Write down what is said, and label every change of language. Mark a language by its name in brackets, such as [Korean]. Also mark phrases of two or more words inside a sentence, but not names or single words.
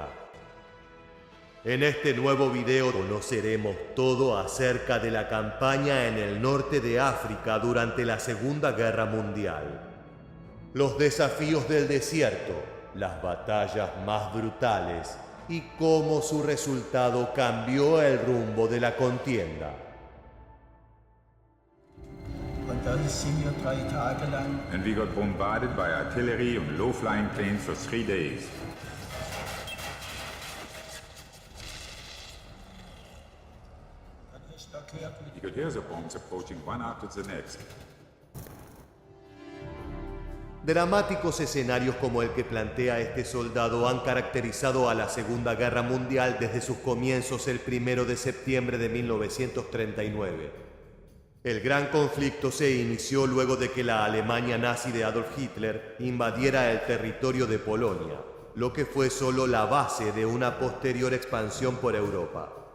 [Spanish] En este nuevo video conoceremos todo acerca de la campaña en el norte de África durante la Segunda Guerra Mundial. Los desafíos del desierto, las batallas más brutales y cómo su resultado cambió el rumbo de la contienda. [German] Und dann sind wir 3 Tage lang [English] And we got bombarded by artillery and low-flying planes for 3 days. You could hear the bombs approaching one after the next. [Spanish] Dramáticos escenarios como el que plantea este soldado han caracterizado a la Segunda Guerra Mundial desde sus comienzos el 1 de septiembre de 1939. El gran conflicto se inició luego de que la Alemania nazi de Adolf Hitler invadiera el territorio de Polonia, lo que fue solo la base de una posterior expansión por Europa.